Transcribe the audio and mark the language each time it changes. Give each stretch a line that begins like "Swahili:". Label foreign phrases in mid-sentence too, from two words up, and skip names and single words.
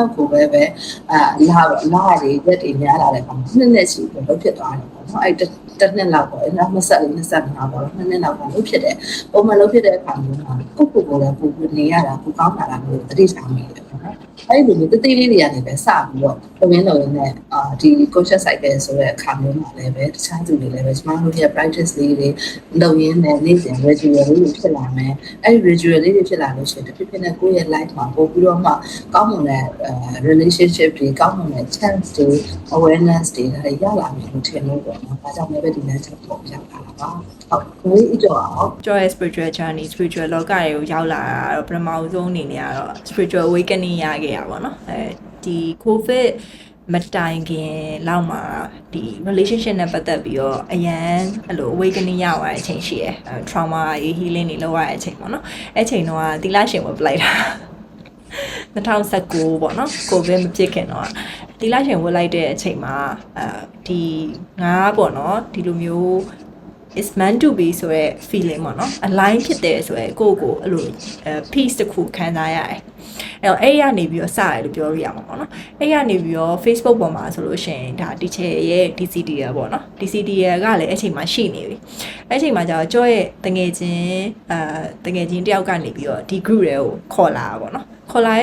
Burmese: လောက်ကိုပဲလာတွေရက်တွေများလာတဲ့အခါမှာနှစ်နဲ့ရှိပြီးလုပ်ဖြစ်သွားတယ်ပေါ့နော်အဲ့တစ်နှစ်လောက်ပေါ့အဲ့နောက်25ပေါ့နှစ်နှစ်လောက်ကလုပ်ဖြစ်တယ်ပုံမှန်လုပ်ဖြစ်တဲ့အခါမျိုး မှာကိုယ့်ကိုယ်လည်းပူနေရတာပူကောင်းလာတာမျိုးတတိထားမိတယ်ပေါ့နော်အဲ့ဒီလိုတတိလေးတွေကနေပဲစပြီးတော့လုပ်ရင်းနဲ့ဒီ
English: conscious cycle
Burmese: ဆိုတဲ့အခါမျိုးမှာလည်းပဲတခြားသူတွေလည်းပဲကျွန်တော်တို့ရဲ့ practice လေးတွေလုပ်ရင်းနဲ့နေ့စဉ် ritual လေးတွေဖြစ်လာမယ်အဲ့ဒီ ritual လေးတွေဖြစ်လာလို့ရှိရင်တဖြည်းဖြည်းနဲ့ကိုယ့်ရဲ့ life မှာပို့ပြီးတော့မှကောင်းမွန်တဲ့ relationship တွေကောင်းမွန်တဲ့ chance တွေ awareness တွေဒါတွေရလာမယ်လို့ထင်လို့ပေါ့နော်ဒါကြောင့်လည်းပဲဒီနေ့ချက်ပေါ်ရောက်လာတာပါဟုတ်ကိုယ်ကြောက်အောင် Joy
English: spiritual journey
Burmese: spiritual လောကတွေကိုရောက်လာတာတော့ပထမဆုံးအနေနဲ့ကတော့
English: spiritual awakening
Burmese: ရခဲ့ရပါတော့ဒီ covid မတိုင်ခင်လောက်မှာဒီ relationship နဲ့ပတ်သက်ပြီးတော့အရန်အဲ့လို awakening ရသွားတဲ့အချိန်ရှိရယ်
English: trauma healing
Burmese: တွေလုပ်ရတဲ့အချိန်ပေါ့နော်အဲ့ချိန်တော့သီလရှင်ဝတ်ပလိုက်တာ2019ပေါ့နော် covid မဖြစ်ခင်တော့သီလရှင်ဝတ်လိုက်တဲ့အချိန်မှာဒီငါပေါ့နော်ဒီလိုမျိုး
English: is meant to be
Burmese: ဆိုရဲ feeling ပေါ့နော် align ဖြစ်တယ်ဆိုရဲကိုယ့်ကိုအဲ့လို peace တစ်ခုခံစားရတယ်အဲ့ရနေပြီးတော့စရတယ်လို့ပြောလို့ရမှာပေါ့နော်အဲ့ရနေပြီးတော့ Facebook ပေါ်မှာဆိုလို့ရှိရင် ဒါ teacher ရဲ့ DCDL ပေါ့နော် DCDL ကလည်းအဲ့ချိန်မှာရှိနေပြီအဲ့ချိန်မှာကျတော့ကျော်ရဲ့တငယ်ချင်းတယောက်ကနေပြီးတော့ဒီ group တွေကိုခေါ်လာတာပေါ့နော်ခေါ်လာ